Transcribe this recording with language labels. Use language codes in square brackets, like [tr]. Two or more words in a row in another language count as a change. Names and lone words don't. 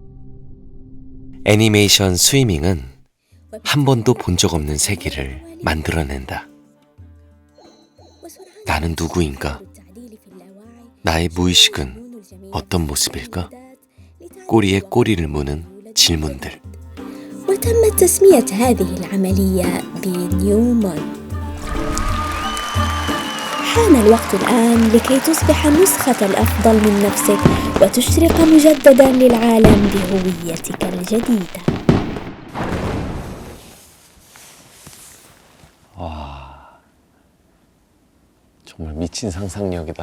[ko] 애니메이션 스위밍은 한 번도 본 적 없는 세계를 만들어낸다. 나는 누구인가? 나의 무의식은 어떤 모습일까? 꼬리에 꼬리를 무는 질문들. [ar] وتمت تسمية هذه العملية بنيومون. حان الوقت الآن لكي تصبح النسخة الأفضل من نفسك وتشرق مجددا للعالم بهويتك الجديدة. [ko] 와, 정말 미친 상상력이다.